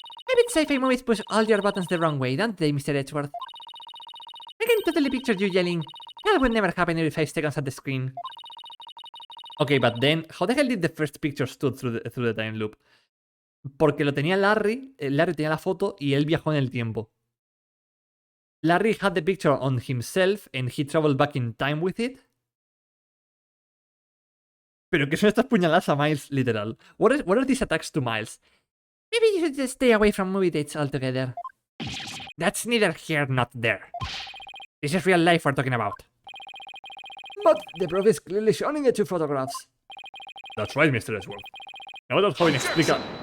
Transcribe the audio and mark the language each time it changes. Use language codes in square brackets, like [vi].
[en] I bet sci-fi movies push all your buttons the wrong way, don't they, Mr. Edgeworth? I can totally picture you yelling, that would never happen every 5 seconds at the screen. Okay, but then, how the hell did the first picture stood through the time loop? [es] Porque lo tenía Larry, Larry tenía la foto y él viajó en el tiempo. [en] Larry had the picture on himself and he traveled back in time with it. [es] Pero que son estas puñaladas a Miles, literal. [en] What are these attacks to Miles? Maybe you should just stay away from movie dates altogether. That's neither here nor there. This is real life we're talking about. But the proof is clearly shown in the two photographs. That's right, Mr. Edgeworth. Now that [es] Joven explica...